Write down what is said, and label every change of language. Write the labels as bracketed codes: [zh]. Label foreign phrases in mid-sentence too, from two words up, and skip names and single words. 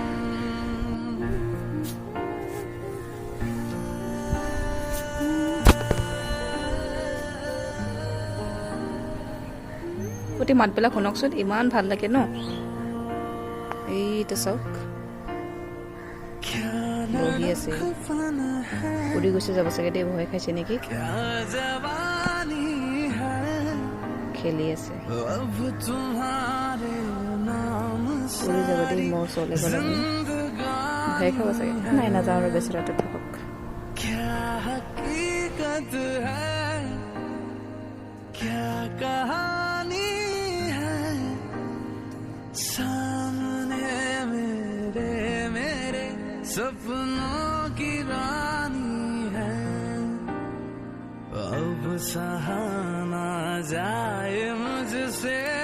[as] গোটেই মাতবিলাক শুনকচোন ইমান ভাল লাগে ন এইটো চাওক বহি আছে উৰি গৈছে যাব চাগে দেই ভয় খাইছে নেকি খেলি আছে উৰি যাব দেই মোৰ ওচৰলৈ গ'লে ভয় খাব চাগে নাই নাযাওঁ আৰু বেচেৰাটো থাকক [hi] सपनों की रानी है अब सहा ना जाए मुझसे